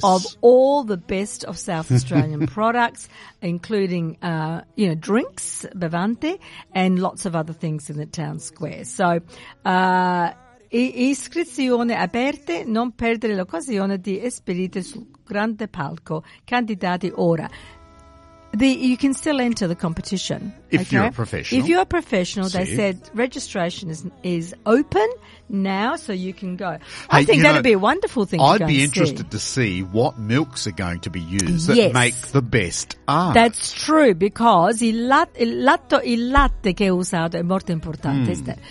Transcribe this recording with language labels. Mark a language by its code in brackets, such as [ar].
[en] of all the best of South Australian products, including drinks, [it] bevande, [en] and lots of other things in the town square. [it] So, iscrizione aperte, non perdere l'occasione di esperire sul grande palco. Candidati ora. [en] You can still enter the competition. If you're a professional, they said registration is open now, so you can go. Hey, I think that would be a wonderful thing to go. I'd be interested to see what milks are going to be used that make the best art. That's true, because [it] il latte che è usato è molto importante. [en] Mm.